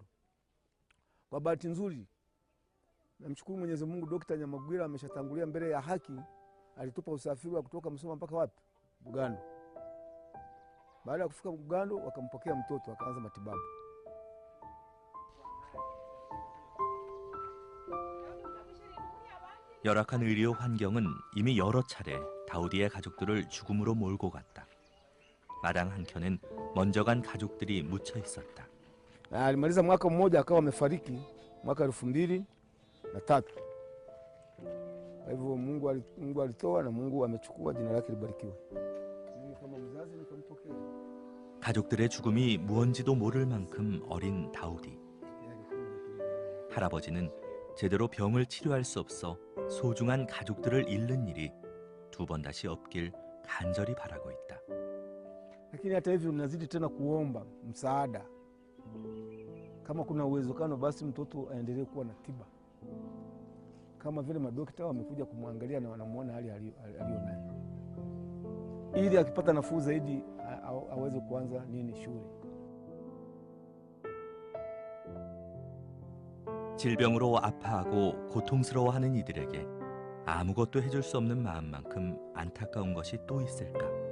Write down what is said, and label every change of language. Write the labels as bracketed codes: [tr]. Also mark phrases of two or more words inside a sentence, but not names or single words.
[sw] Kwa bahati nzuri namshukuru Mwenyezi Mungu, Dr. Nyamagwira ameshatangulia mbele ya haki, alitupa usafiri wa kutoka Msoma mpaka wapi, Bugando. Baada ya kufika Bugando wakampokea mtoto akaanza matibabu. [ko] 열악한 의료 환경은 이미 여러 차례 다우디의 가족들을 죽음으로 몰고 갔다. 마당 한켠엔 먼저 간 가족들이 묻혀 있었다. [sw] Na alimaliza mwaka mmoja akawa amefariki mwaka 2003. Kwa hivyo Mungu alitoa na Mungu amechukua, jina lake libarikiwe. Mimi kama mzazi nikampokea. [ko] 가족들의 죽음이 무언지도 모를 만큼 어린 다우디. 할아버지는 제대로 병을 치료할 수 없어 소중한 가족들을 잃는 일이 두 번 다시 없길 간절히 바라고 있다. [sw] Lakini hata hivyo nazidi tena kuomba msaada. Kama kuna uwezekano basi mtoto aendelee kuwa na tiba. Kama vile madokta wamekuja kumwangalia na wanamuona hali aliyo nayo. Ili akipata nafuu zaidi aweze kuanza shule. [ko] 질병으로 아파하고 고통스러워하는 이들에게 아무것도 해줄 수 없는 마음만큼 안타까운 것이 또 있을까?